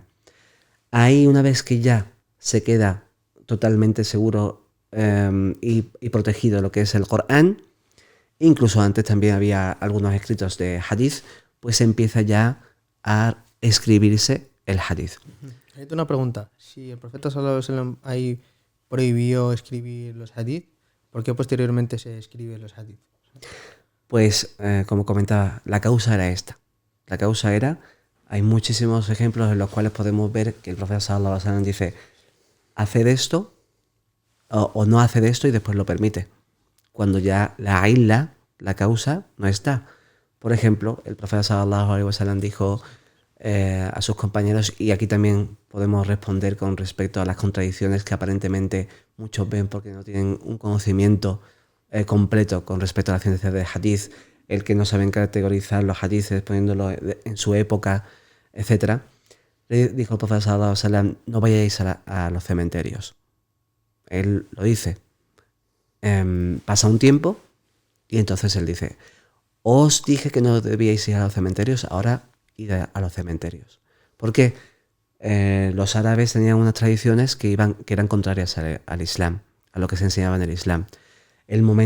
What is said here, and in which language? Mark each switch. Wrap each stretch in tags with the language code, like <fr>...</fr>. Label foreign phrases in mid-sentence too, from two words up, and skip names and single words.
<es>Ahí, una vez que ya se queda totalmente seguro y protegido lo que es el Corán, incluso antes también había algunos escritos de hadith, pues empieza ya a escribirse el hadith. Hay una pregunta. Si el profeta</es> <ar>صلى الله عليه وسلم</ar> <es>ahí prohibió escribir los hadith, ¿por qué posteriormente se escriben los hadith? Pues, como comentaba, la causa era esta. La causa era, hay muchísimos ejemplos en los cuales podemos ver que el profeta</es> <ar>صلى الله عليه وسلم</ar> <es>dice, haced esto o no haced esto y después lo permite. Cuando ya la causa, no está. Por ejemplo, el profeta</es> <ar>صلى الله عليه وسلم</ar> <es>dijo a sus compañeros, y aquí también podemos responder con respecto a las contradicciones que aparentemente muchos ven porque no tienen un conocimiento completo con respecto a la ciencia del hadith, el que no saben categorizar los hadiths poniéndolo en su época, etc. Le dijo el profeta</es> <ar>صلى الله عليه وسلم,</ar> <es>no vayáis a los cementerios. Él lo dice. Pasa un tiempo y entonces él dice, os dije que no debíais ir a los cementerios, ahora id a los cementerios. Porque los árabes tenían unas tradiciones que eran contrarias al Islam, a lo que se enseñaba en el Islam.</es>